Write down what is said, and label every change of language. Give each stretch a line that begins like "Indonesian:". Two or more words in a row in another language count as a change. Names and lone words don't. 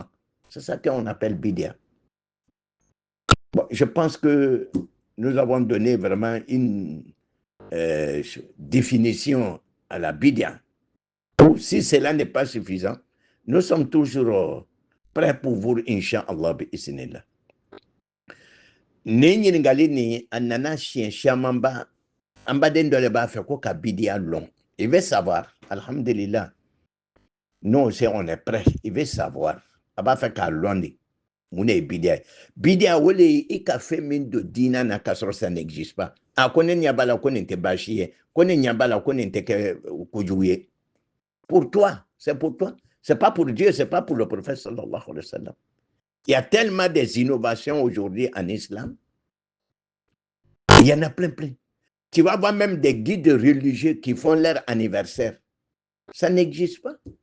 French: C'est ça qu'on appelle bid'a. Bon, je pense que nous avons donné vraiment une définition à la bid'a. Si cela n'est pas suffisant, nous sommes toujours prêts pour vous,
Arabic: إن شاء الله, bi'isnillah.
Bambara: Ne ɲininkali ni a nana siɲɛ caman ba an baden dɔ de b'a fɛ ko ka bidiya lɔn.
French: Il veut savoir,
Arabic: الحمد لله,
French: nous aussi on est prêt, il veut savoir,
Bambara: a b'a fɛ k'a lɔn de mun de ye bidiya ye. Bidiya o le ye i ka fɛn min don diina na k'a sɔrɔ
French: ça n'existe pas.
Bambara: A ko ne ɲɛ b'a la ko nin tɛ baasi ye, ko ne ɲɛ b'a la ko nin tɛ kɛ kojugu ye.
French: Pour toi, c'est pour toi. C'est pas pour Dieu, c'est pas pour le prophète
Arabic: صلى الله عليه وسلم.
French: Il y a tellement des innovations aujourd'hui en islam. Il y en a plein. Tu vas voir même des guides religieux qui font leur anniversaire. Ça n'existe pas.